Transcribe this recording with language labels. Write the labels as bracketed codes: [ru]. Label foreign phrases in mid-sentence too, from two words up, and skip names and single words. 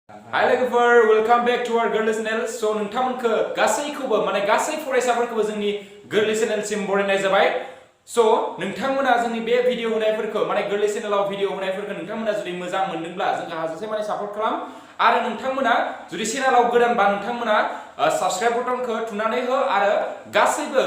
[brx] Hi लोगोफोर [en] welcome back to our [brx] गोरलै चैनल सो नोंथांमोनखौ गासैखौबो माने गासै फरायसाफोरखौबो जोंनि गोरलै चैनलसिम बरायनाय जाबाय सो नोंथांमोना जोंनि बे भिडिअ होनायफोरखौ माने गोरलै चैनेलाव भिडिअ होनायफोरखौ नोंथांमोना जुदि मोजां मोनदोंब्ला जोंखौ हाजासे माने सापर्ट खालाम आरो नोंथांमोना जुदि चैनेलाव गोदानबा नोंथांमोना [en] subscribe button [brx] थुनानै हो आरो गासैबो